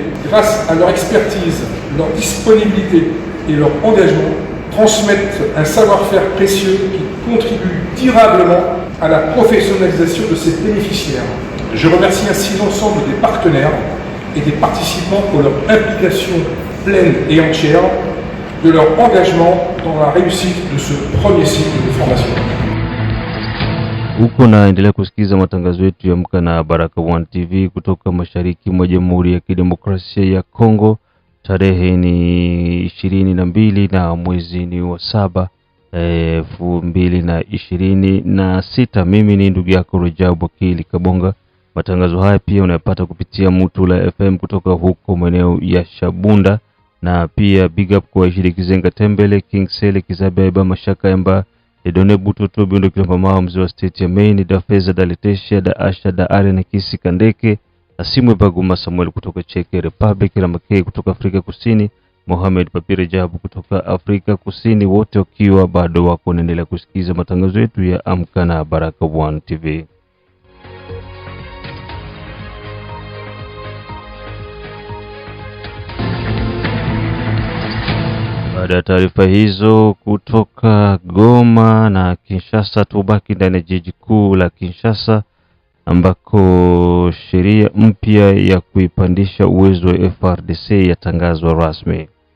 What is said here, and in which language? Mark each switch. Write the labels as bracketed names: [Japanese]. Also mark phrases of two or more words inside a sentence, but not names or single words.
[French] Grâce à leur expertise, leur disponibilité et leur engagement, transmettent un savoir-faire précieux qui contribue durablement à la professionnalisation de ses bénéficiaires. Je remercie ainsi l'ensemble des partenaires et des participants pour leur implication pleine et entière, de leur engagement dans la réussite de ce premier cycle de formation. [Swahili] Huko naendelea kusikiza matangazo yetu ya Amka na Baraka One TV kutoka mashariki mwa Jamhuri ya Kidemokrasia ya Kongo. Tarehe ni 22 na mwezi ni wa 7 2026. Mimi ni ndugu yako Rajab Wakili Kabonga. Matangazo haya pia unayapata kupitia Mutula FM kutoka huko maeneo ya Shabunda, na pia [English] big up [Swahili] kwa Ishiri Kizenga Tembele, King Sele Kizabeba, Mashaka Emba, Edone Butoto, Biondo Kilomba Mao, mzee wa state ya Maine, da Feza, da Letesha, da Asha, da Are na Kisi Kandeke, Asimwe Baguma Samuel kutoka Czech Republic, Ramakei kutoka Afrika Kusini, Mohamed Papire Jabu kutoka Afrika Kusini, wote wakiwa bado wako naendelea kusikiza matangazo yetu ya Amka na Baraka One TV. Baada ya taarifa hizo kutoka Goma na Kinshasa, tubaki ndani ya jiji kuu la Kinshasa ambako sheria mpya ya kuipandisha uwezo wa FARDC yatangazwa rasmi.